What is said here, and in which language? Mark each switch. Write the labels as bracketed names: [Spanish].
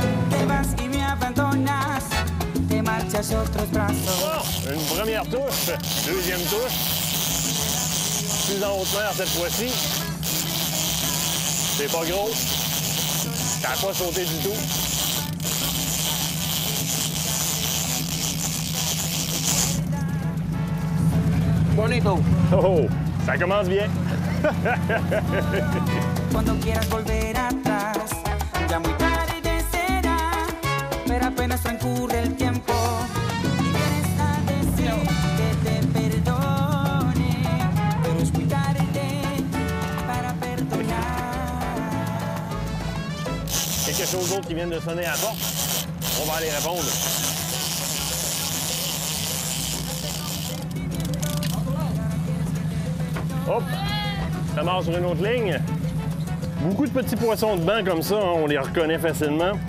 [Spanish] Te vas y me abandonas, te marchas a otros brazos. [French] Bon, une première touche, deuxième touche. Plus en haute mer cette fois-ci. C'est pas gros. Ça n'a pas sauté du tout. Bonito. Oh, ça commence bien. [Spanish] Cuando quieras volver atrás, ya muy tarde será, pero apenas transcurre el tiempo y vienes a decir que te perdone, pero es muy tarde para perdonar. [French] Quelque chose d'autre qui vient de sonner à la porte. On va aller répondre. Hop! Ça marche sur une autre ligne. Beaucoup de petits poissons de banc comme ça, hein, on les reconnaît facilement.